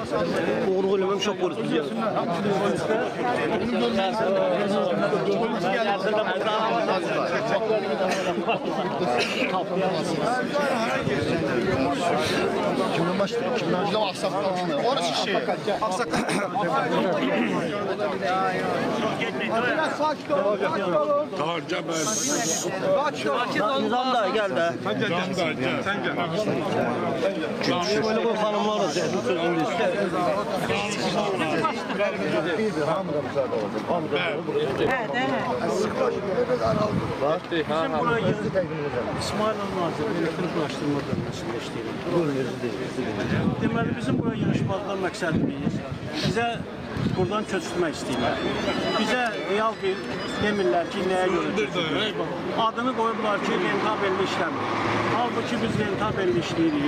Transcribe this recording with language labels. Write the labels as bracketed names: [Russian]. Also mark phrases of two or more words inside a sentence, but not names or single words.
[Azerbaijani] Oğruq eləməm, uşaq polis biz gəldik. [Turkish] Kimden başlıyor? Kimden başlıyor? Aksakal. Orası şey. Aksakal. Tamam gel ben. Nizam da gel de. Sen gel. Sen gel. Böyle koy hanımlar da sözünü ister. Bizim burayı [Azerbaijani] İsmail Nazır elektrik ulaştırma bölməsində işləyirik. Deməli, bizim buraya yığışmaqdan məqsədimiz bizə buradan köçürmək istəyirlər. Bizə real bir demirlər ki, nəyə görə köçürürlər. Adını qoyublar ki, rentabelli işləmir. Halbuki biz rentabelli işləyirik.